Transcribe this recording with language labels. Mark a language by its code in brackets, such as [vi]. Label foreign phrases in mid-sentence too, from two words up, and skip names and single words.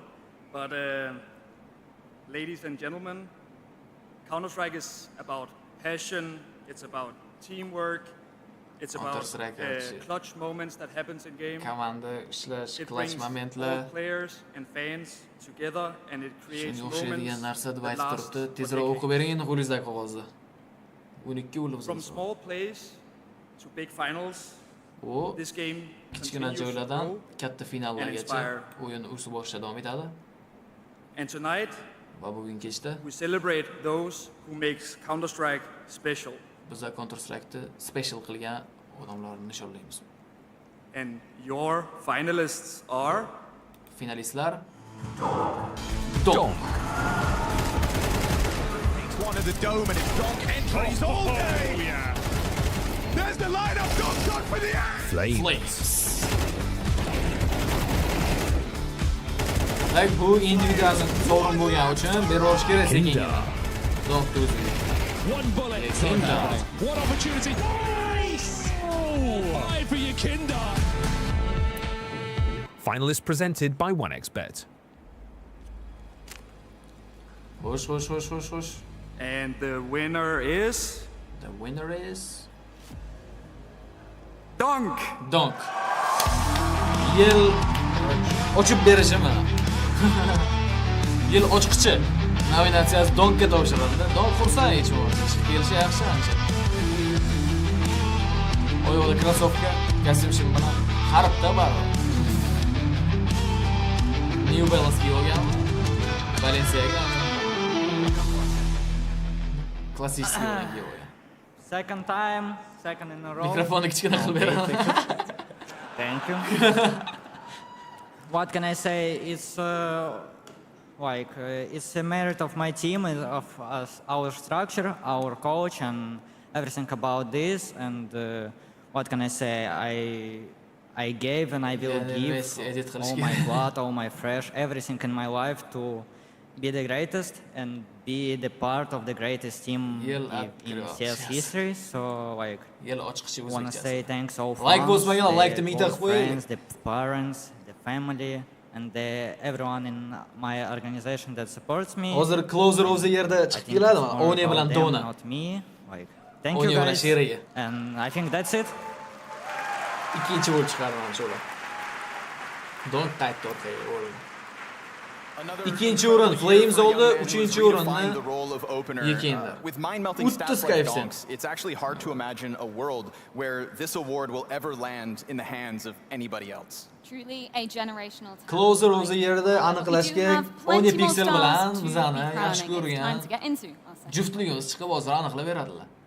[en] But ladies and gentlemen, Counter-Strike is about passion, it's about teamwork, it's about clutch moments that happens in game. It brings all players and fans together and it creates moments that last for decades. From small plays to big finals, this game [uz] kichkina joylardan katta finallargacha o'yin o'sib borishda davom etadi. [en] And tonight [uz] va bugun kechda [en] we celebrate those who makes Counter-Strike special. [uz] Biz Counter-Strike'ni special qilgan odamlarni nishonlaymiz. [en] And your finalists are [uz] finalistlar [en] Donk. Takes one of the dome and it's Donk entries all day. Yeah. There's the lineup. Donk shot for the end. Flames. [uz] Like bu individual sovrin bo'lgan uchun berish kerak ekan. Donk o'zi. [en] One bullet. One opportunity. Nice. Oh, high for your Kinder. Finalists presented by 1xBet. Whoosh. And the winner is... The winner is... Donk! Donk. [uz] Yil ochib berishimi? Yil ochqichi nominatsiyasi Donkga topshirildi. Donk xursand hech bo'lmasa. Kelishi yaxshi ancha. Oyoqda krossovka, kostyum shim bilan haribda baribir. New Balance kiyganmi? Balenciaga. Klassik kiygan. [en] Second time, second in a row. [uz] Mikrofonni kichkina qilib beraman. [en] Thank you. What can I say? It's it's a merit of my team, of us, our structure, our coach, and everything about this. And what can I say? I gave and I will give all my blood, all my fresh, everything in my life to be the greatest and be the part of the greatest team in CS history. So I want to say thanks all fans, the friends, the parents, the family, and everyone in my organization that supports me. [uz] Hozir closer o'zi yerda chiqib keladimi? Oni bilan Dona. [en] Not me. Thank you guys. And I think that's it. [uz] Ikkinchi bo'lib chiqarman shula. [en] Don't type orqaga. [uz] Ikkinchi o'rin Flames oldi, uchinchi o'rinni Ekan'da. [en] With mind-melting stats like Donk's, it's actually hard to imagine a world where this award will ever land in the hands of anybody else. Truly a generational talent. [uz] Closer o'zi yerda aniqlashga 10 piksel bilan bizani yaxshi ko'rgan juftligimiz chiqib hozir aniqlab beradilar.